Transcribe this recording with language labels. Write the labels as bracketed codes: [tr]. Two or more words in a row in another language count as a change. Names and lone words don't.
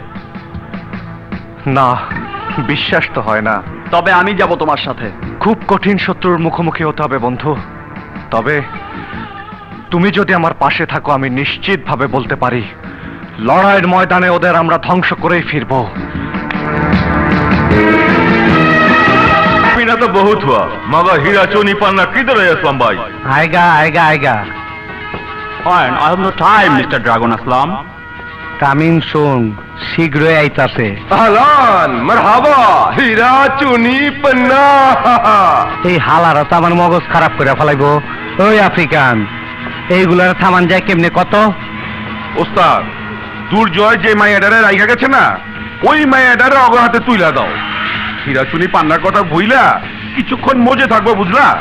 [bn] না, বিশ্বাস তো হয় না। তবে আমি যাব তোমার সাথে। খুব কঠিন শত্রুর মুখোমুখি হতে হবে বন্ধু। তবে তুমি যদি আমার পাশে থাকো, আমি নিশ্চিতভাবে বলতে পারি লড়াইয়ের ময়দানে ওদের আমরা ধ্বংস করেই ফিরব। [hi] पीना तो बहुत हुआ, मगर हीरा चोनी पाना किधर है असलम भाई? आएगा आएगा आएगा। [en] Fine, I have no time, Mr. Dragon Aslam. coming soon, [bn] শীঘ্রই আইতাছে। [ar] أهلاً مرحبا, हीरा चोनी पन्ना। [bn] এই হালারা তো আমার মগজ খারাপ করে ফেলাইবো। ওই আফ্রিকান, এইগুলার থামান যায় কেমনে কত? ওস্তাদ, দুর্জয় যে মায়াডারে রাইখা গেছে না, ওই মায়াডারে অগর হাতে তুইলা দাও। হীরা চুনি পান্নার কথা ভুইলা কিছুক্ষণ মজে থাকবো, বুঝলা?